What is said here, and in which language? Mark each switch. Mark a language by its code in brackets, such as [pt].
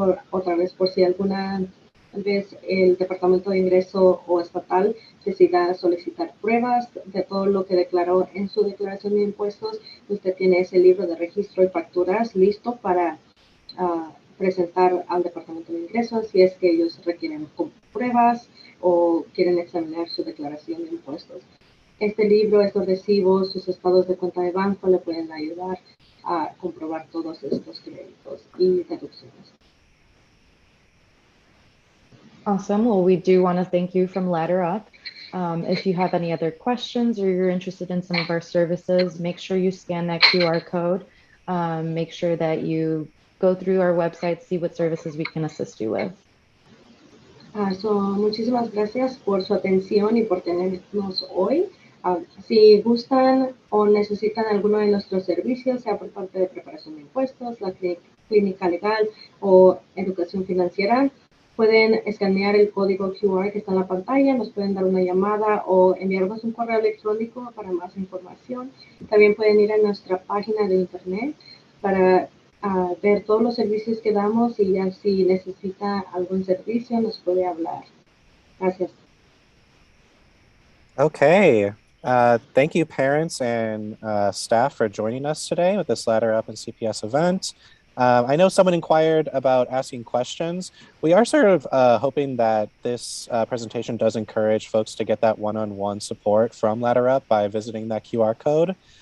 [es] Otra vez, por si alguna vez el Departamento de Ingreso o Estatal decida solicitar pruebas de todo lo que declaró en su declaración de impuestos, usted tiene ese libro de registro y facturas listo para presentar al Departamento de Ingresos si es que ellos requieren pruebas o quieren examinar su declaración de impuestos. Este libro, estos recibos, sus estados de cuenta de banco le pueden ayudar a comprobar todos estos créditos y deducciones. [en] Awesome. Well, we do want to thank you from Ladder Up. If you have any other questions or you're interested in some of our services, make sure you scan that QR code. Make sure that you go through our website, see what services we can assist you with. [es] Muchísimas gracias por su atención y por tenernos hoy. Si gustan o necesitan alguno de nuestros servicios, sea por parte de preparación de impuestos, la clínica legal o educación financiera, pueden escanear el código QR que está en la pantalla, nos pueden dar una llamada o enviarnos un correo electrónico para más información. También pueden ir a nuestra página de internet para ver todos los servicios que damos y ya si necesita algún servicio nos puede hablar. Gracias. [en] Okay. Thank you, parents and staff, for joining us today with this Ladder Up and CPS event. I know someone inquired about asking questions. We are sort of hoping that this presentation does encourage folks to get that one-on-one support from Ladder Up by visiting that QR code.